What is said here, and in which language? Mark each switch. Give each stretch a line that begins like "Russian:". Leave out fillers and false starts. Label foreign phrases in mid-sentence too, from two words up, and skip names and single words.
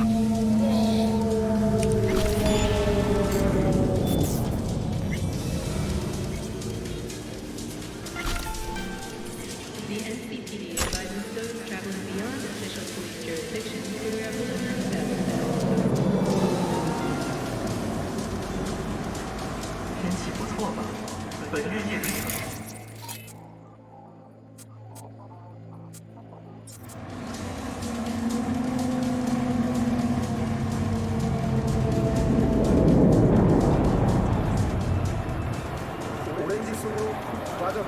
English: The NCPD advises those traveling beyond official police jurisdiction to wear a bulletproof vest.
Chinese: 天气不错吧？本月夜里。
Korean: 오렌지 속으로 빠져.